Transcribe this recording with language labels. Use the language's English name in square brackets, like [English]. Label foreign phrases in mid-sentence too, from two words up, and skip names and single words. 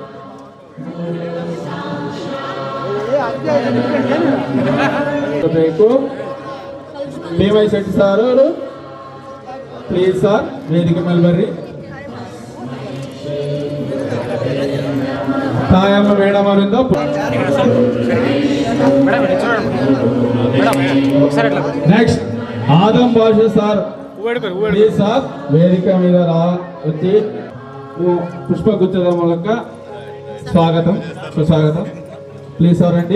[Kannada] ಬೇಕು BY ಶೆಟ್ಟಿ ಸರ್ ಅವರು [English] please sir [Kannada] ವೇದಿಕೆ ಮೇಲೆ ಬರ್ರಿ. ತಾಯಮ್ಮ ಮೇಡಮ್ ಅವರಿಂದ [Telugu] నెక్స్ట్ ఆదం భాష సార్ [English] please sir [Telugu] వేదిక మీద వచ్చి పుష్పగుచ్చల మూలక స్వాగతం సుస్వాగతం. [English] Please sir అండి.